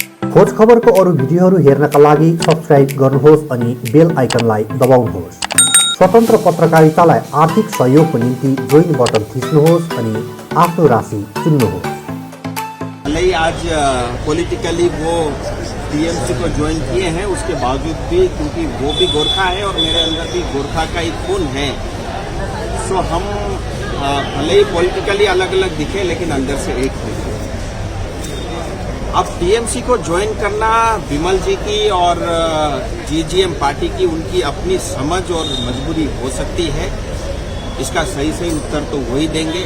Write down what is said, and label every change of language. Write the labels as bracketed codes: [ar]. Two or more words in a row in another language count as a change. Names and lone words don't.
[ne] खोज खबरको अरू भिडियोहरू हेर्नका लागि सब्स्क्राइब गर्नुहोस् अनि बेल आइकनलाई दबाउनुहोस्। स्वतन्त्र पत्रकारितालाई आर्थिक सहयोगको निम्ति जोइन बटन थिच्नुहोस् अनि आफ्नो राशि चुन्नुहोस्। [hi] आज पॉलिटिकली वो टीएमसी को ज्वाइन किए हैं, उसके बावजूद भी क्योंकि वो भी गोरखा है और मेरे अंदर भी गोरखा का एक खून है, सो हम भले ही पॉलिटिकली अलग अलग दिखे लेकिन अंदर से एक है। अब टीएमसी को ज्वाइन करना विमल जी की और जीजीएम पार्टी की उनकी अपनी समझ और मजबूरी हो सकती है, इसका सही उत्तर तो वही देंगे।